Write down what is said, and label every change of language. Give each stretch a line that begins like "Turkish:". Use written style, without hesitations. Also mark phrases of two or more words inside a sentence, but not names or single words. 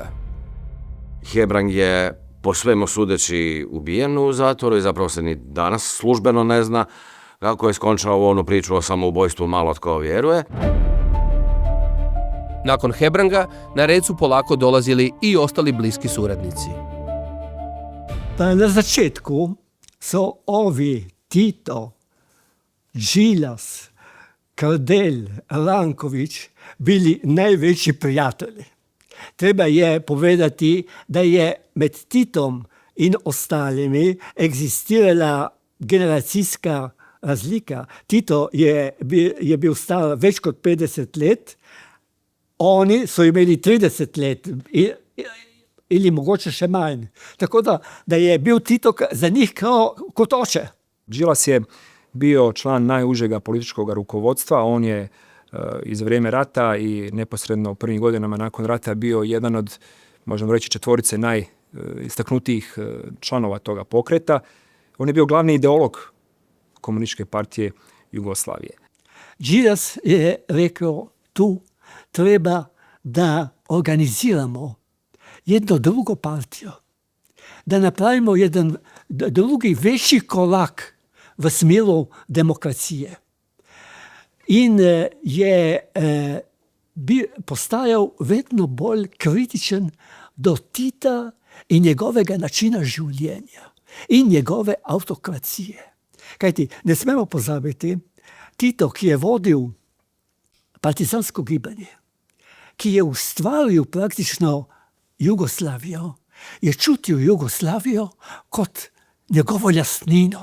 Croatian: Hebrang je po svemu sudeći ubijen u zatvoru i zapravo se ni danas službeno ne zna kako je skončao onu priču o samoubojstvu, malo tko vjeruje. Nakon Hebranga na red su polako dolazili i ostali bliski suradnici.
Slovenian: Pa na začetku so ovi Tito, Đilas, Kardelj, Ranković bili največji prijatelji. Treba je povedati, da je med Titom in ostalimi egzistirala generacijska razlika. Tito je bil star več kot 50 let, oni so imeli 30 let ili mogoče še manj. Tako da je bil Tito za njih kot oče.
Croatian: Đilas je bio član najužega političkog rukovodstva, on je iz vrijeme rata i neposredno u prvim godinama nakon rata bio jedan od, možemo reći, četvorice najistaknutijih članova toga pokreta. On je bio glavni ideolog Komunističke partije Jugoslavije. Đilas je rekao, tu treba da organiziramo jednu drugu partiju, da napravimo jedan drugi veći korak v smeru demokracije.
Slovenian: In je postajal vedno bolj kritičen do Tita in njegovega načina življenja in njegove avtokracije. Kajti ne smemo pozabiti, Tito, ki je vodil partizansko gibanje, ki je ustvaril praktično Jugoslavijo, je čutil Jugoslavijo kot njegovo lastnino.